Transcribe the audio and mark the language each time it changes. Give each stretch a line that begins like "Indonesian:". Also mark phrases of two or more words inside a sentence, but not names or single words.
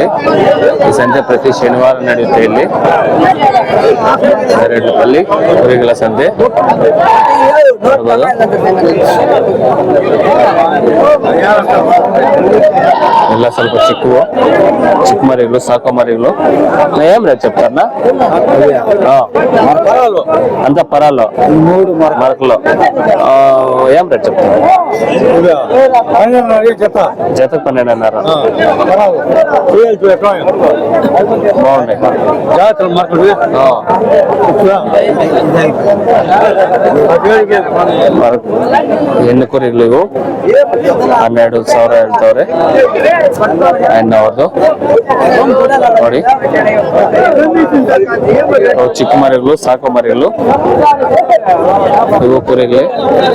Kannada: ಈ ಸಂತೆ ಪ್ರತಿ ಶನಿವಾರ ನಡೆಯುತ್ತೆ ಇಲ್ಲಿ ಅಲ್ಲಿ ಕುರಿಗಳ ಸಂತೆ ನೋಡ್ಬೋದು. ಎಲ್ಲ ಸ್ವಲ್ಪ ಚಿಕ್ಕ ಮರಿಗಳು, ಸಾಕೋ ಮರಿಗಳು.
Telugu: ఏం రేట్ చెప్తారన్నా? అంత పరాలు మరకలు ఏం రేట్ చెప్తారు? జతకు 12.5.
Kannada: బాగున్నాయి ಹೆಣ್ಣು ಕುರಿಗಳು ಇವು 12,000 ಹೇಳ್ತವ್ರೆ. ಅವ್ರದ್ದು ನೋಡಿ, ಚಿಕ್ಕ ಮರಿಗಳು, ಸಾಕೋ ಮರಿಗಳು ಇವು ಕುರಿಗಳು.